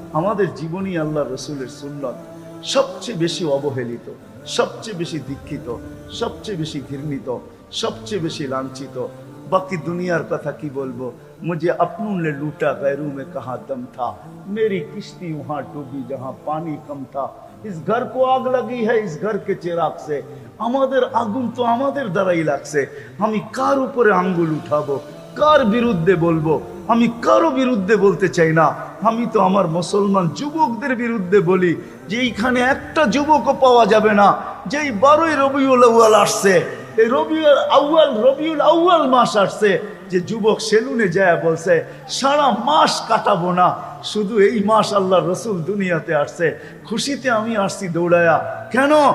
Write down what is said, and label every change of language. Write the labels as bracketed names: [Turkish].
[Bangla] আমাদের জীবনী আল্লাহ রসুলের সুন্নত সবচেয়ে বেশি অবহেলিত, সবচেয়ে বেশি দীক্ষিত, সবচেয়ে বেশি ঘৃণিত, সবচেয়ে বেশি লাঞ্ছিত। বাকি দুনিয়ার কথা কি বলবো? [Hindi] मुझे अपनों ने लूटा गैरों में कहाँ दम था, मेरी किश्ती वहाँ डूबी जहाँ पानी कम था। इस घर को आग लगी है इस घर के चिराग से, [Bangla] আমাদের আগুন তো আমাদের দ্বারাই লাগছে। আমি কার উপরে আঙ্গুল উঠাবো, কার বিরুদ্ধে বলবো? আমি কারো বিরুদ্ধে বলতে চাই না, আমি তো আমার মুসলমান যুবকদের বিরুদ্ধে বলি যে এইখানে একটা যুবকও পাওয়া যাবে না যেই 12ই রবিউল আউয়াল আসছে, এই রবিউল আউয়াল মাস আসছে, যে যুবক সেলুনে যায় বলছে সারা মাস কাটাবো না, শুধু এই মাস আল্লাহ রসুল দুনিয়াতে আসছে, খুশিতে আমি আসছি দৌড়ায়া। কেন?